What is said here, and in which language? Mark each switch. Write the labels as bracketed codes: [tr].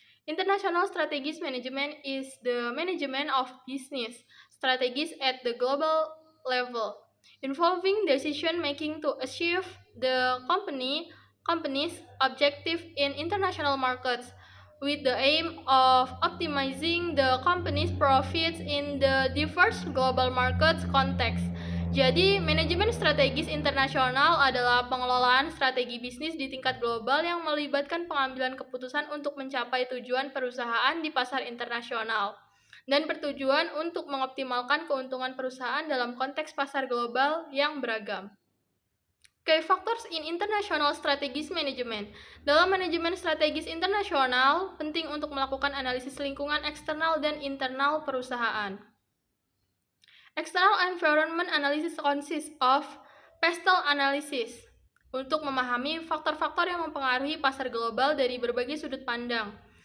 [en] International Strategic Management is the management of business strategies at the global level, involving decision-making to achieve the company's objective in international markets, with the aim of optimizing the company's profits in the diverse global markets context. [id] Jadi, manajemen strategis internasional adalah pengelolaan strategi bisnis di tingkat global yang melibatkan pengambilan keputusan untuk mencapai tujuan perusahaan di pasar internasional dan bertujuan untuk mengoptimalkan keuntungan perusahaan dalam konteks pasar global yang beragam. [en] Key factors in international strategic management. [id] Dalam manajemen strategis internasional, penting untuk melakukan analisis lingkungan eksternal dan internal perusahaan. [en] External environment analysis consists of pestle analysis [id] untuk memahami faktor-faktor yang mempengaruhi pasar global dari berbagai sudut pandang.